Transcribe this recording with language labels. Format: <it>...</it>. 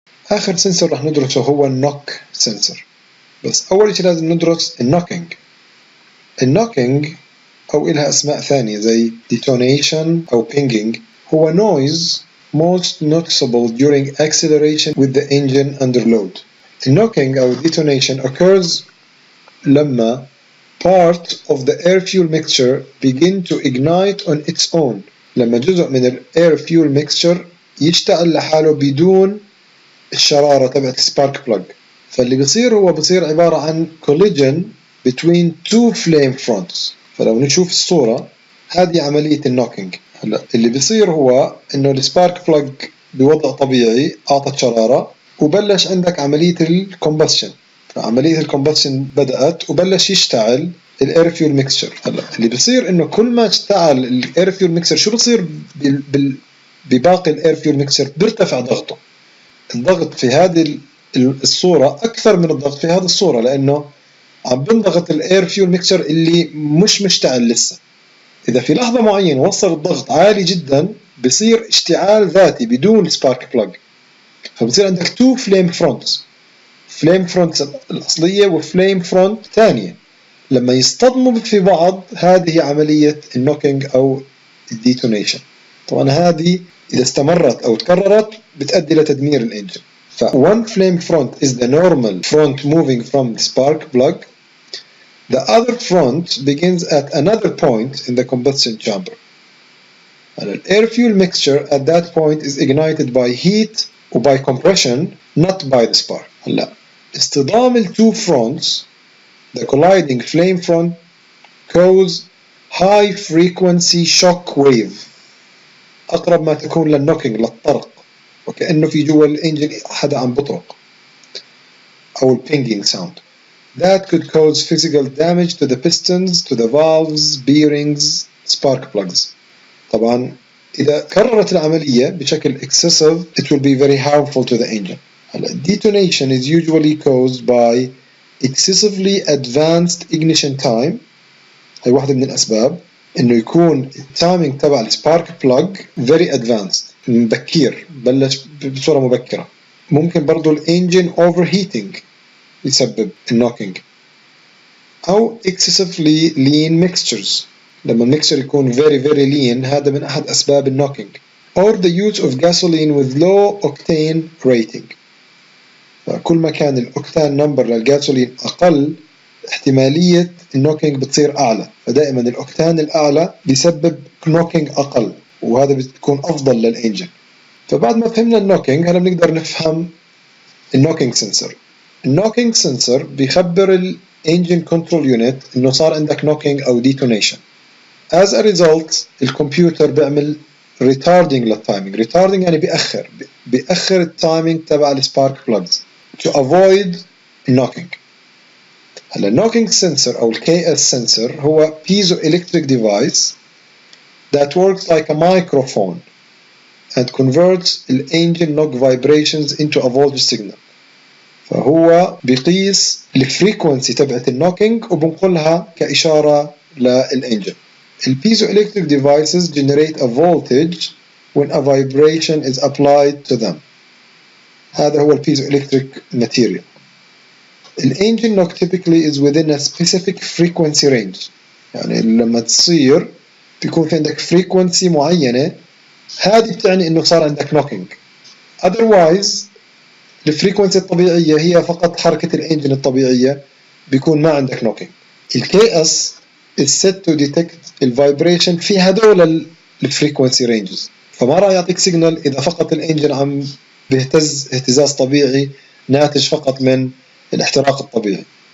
<ar>آخر سنسور رح ندرسه هو النوك سنسور. بس أول شيء لازم ندرس النوكينج. النوكينج أو إلها أسماء ثانية زي</ar> <en>detonation أو pinging هو noise most noticeable during acceleration with the engine under load.</en> <ar>النوكينج أو</ar> <en>detonation occurs</en> <ar>لما</ar> <en>part of the air fuel mixture begin to ignite on its own.</en> <ar>لما جزء من ال air fuel mixture يشتغل لحاله بدون الشرارة تبعت spark plug. فاللي بصير عبارة عن</ar> <en>collision between two flame fronts.</en> <ar>فلو نشوف الصورة هذه عملية النوكينج. هلا اللي بيصير هو إنه السبارك بلاج بوضع طبيعي أعطت شرارة وبلش عندك عملية الكومبشن. فعملية الكومبشن بدأت وبلش يشتعل الاير فيول ميكستشر. هلا اللي بيصير إنه كل ما اشتعل الاير فيول ميكستشر شو بصير بباقي الاير فيول ميكستشر؟ بيرتفع ضغطه. الضغط في هذه الصورة أكثر من الضغط في هذه الصورة لأنه عم بنضغط الاير فيول ميكستشر اللي مش مشتعل لسه. إذا في لحظة معينة وصل الضغط عالي جدا بصير اشتعال ذاتي بدون سبارك بلاج. فبصير عندك تو فليم فرونتس، فليم فرونت الأصلية وفليم فرونت ثانية. لما يصطدموا في بعض هذه عملية النوكينج أو الديتونيشن. طبعا هذه إذا استمرت أو تكررت بتؤدي لتدمير الإنجن.</ar> <en>ف one flame front is the normal front moving from the spark plug. The other front begins at another point in the combustion chamber. And the air fuel mixture at that point is ignited by heat or by compression, not by the spark.</en> <ar>هلا اصطدام ال</ar> <en>two fronts, the colliding flame front cause high frequency shock wave.</en> <ar>أقرب ما تكون للنوكينج للطرق وكأنه في جوا الإنجن حدا عم بطرق أو</ar> <en>pinging sound. That could cause physical damage to the pistons, to the valves, bearings, spark plugs.</en> <ar>طبعا إذا كررت العملية بشكل</ar> <en>excessive it will be very harmful to the engine. Detonation is usually caused by excessively advanced ignition time.</en> <ar>هي واحدة من الأسباب إنه يكون التايمينج تبع السبارك بلاج</ar> <en>very advanced</en> <ar>مبكر، بلش بصورة مبكرة. ممكن برضو الانجن overheating يسبب النوكينج، أو</ar> <en>excessively lean mixtures.</en> <ar>لما الميكسر يكون</ar> <en>very lean</en> <ar>هذا من أحد أسباب النوكينج.</ar> <en>or the use of gasoline with low octane rating.</en> <ar>كل ما كان الأوكتان نمبر للجاسولين أقل احتمالية النوكينج بتصير أعلى. فدائما الأوكتان الأعلى بيسبب نوكينج أقل وهذا بتكون أفضل للإنجن. فبعد ما فهمنا النوكينج هلا بنقدر نفهم النوكينج سنسور. النوكينج سنسور بيخبر الانجن كنترول يونت انه صار عندك نوكينج او ديتونيشن.</ar> <en>as a result</en> <ar>الكمبيوتر بيعمل</ar> <en>retarding</en> <ar>للتايمينج. retarding يعني بيأخر التايمينج تبع السبارك بلاجز</ar> <en>to avoid knocking.</en> <ar>هلا النوكينج سنسور او الكي اس سنسور هو</ar> <en>piezoelectric device that works like a microphone and converts the engine knock vibrations into a voltage signal.</en> <ar>فهو بيقيس الفريكونسي تبعت النوكينج وبنقلها كإشارة للإنجن.</ar> <en>البيزوelectric devices generate a voltage when a vibration is applied to them.</en> <ar>هذا هو البيزوelectric material.</ar> <en>الانجن knock typically is within a specific frequency range.</en> <ar>يعني لما تصير بيكون في عندك frequency معينة، هذه بتعني إنه صار عندك نوكينج. otherwise الفريكونسي الطبيعية هي فقط حركة الانجن الطبيعية، بيكون ما عندك نوكينج. الكي اس</ar> <en>is set to detect</en> <ar>الفايبريشن في هدول الفريكونسي رينجز، فما راح يعطيك سيجنال إذا فقط الانجن عم بيهتز اهتزاز طبيعي ناتج فقط من الاحتراق الطبيعي.</ar>